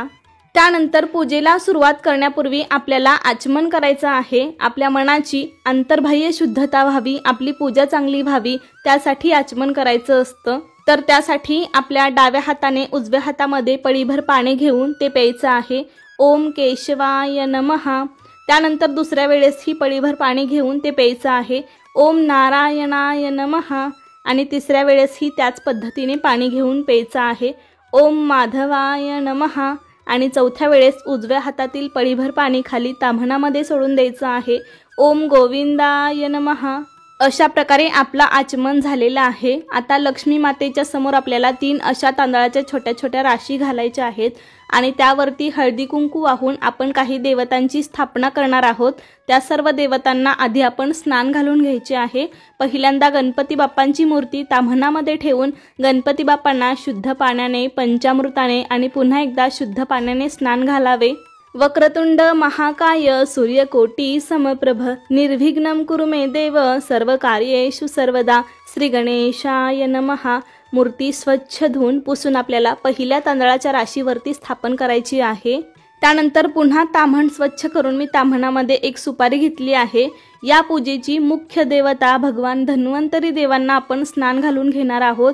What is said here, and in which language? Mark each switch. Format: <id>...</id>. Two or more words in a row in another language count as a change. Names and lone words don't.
<mr>त्यानंतर पूजेला सुरुवात करण्यापूर्वी आपल्याला आचमन करायचं आहे। आपल्या मनाची अंतर्बाह्य शुद्धता व्हावी, आपली पूजा चांगली व्हावी, त्यासाठी आचमन करायचं असतं। तर त्यासाठी आपल्या डाव्या हाताने उजव्या हातामध्ये पळीभर पाणी घेऊन ते प्यायचं आहे।</mr> <sa>ओम केशवाय नमः।</sa> <mr>त्यानंतर दुसऱ्या वेळेस ही पळीभर पाणी घेऊन ते प्यायचं आहे।</mr> <sa>ओम नारायणाय नमः</sa> <mr>आणि तिसऱ्या वेळेस ही त्याच पद्धतीने पाणी घेऊन प्यायचं आहे।</mr> <sa>ओम माधवाय नमः</sa> <mr>आणि चौथ्या वेळेस उजव्या हातातील पळीभर पाणी खाली ताम्हणामध्ये सोडून द्यायचं आहे।</mr> <sa>ओम गोविंदाय नमः।</sa> <mr>अशा प्रकारे आपला आचमन झालेला आहे। आता लक्ष्मी मातेच्या समोर आपल्याला 3 अशा तांदळाच्या छोट्या छोट्या राशी घालायच्या आहेत आणि त्यावरती हळदी कुंकू वाहून आपण काही देवतांची स्थापना करणार आहोत। त्या सर्व देवतांना आधी आपण स्नान घालून घ्यायचे आहे। पहिल्यांदा गणपती बाप्पांची मूर्ती ताम्हणामध्ये ठेवून गणपती बाप्पांना शुद्ध पाण्याने, पंचामृताने आणि पुन्हा एकदा शुद्ध पाण्याने स्नान घालावे।</mr> <sa>वक्रतुंड महाकाय सूर्यकोटी समप्रभ निर्विघ्नं कुरु मे देव सर्व कार्येषु सर्वदा श्री गणेशाय नमः।</sa> <mr>मूर्ती स्वच्छ धुवून पुसून आपल्याला पहिल्या तांदळाच्या राशीवरती स्थापन करायची आहे। त्यानंतर पुन्हा ताम्हण स्वच्छ करून मी ताम्हणामध्ये एक सुपारी घेतली आहे। या पूजेची मुख्य देवता भगवान धन्वंतरी देवांना आपण स्नान घालून घेणार आहोत।</mr>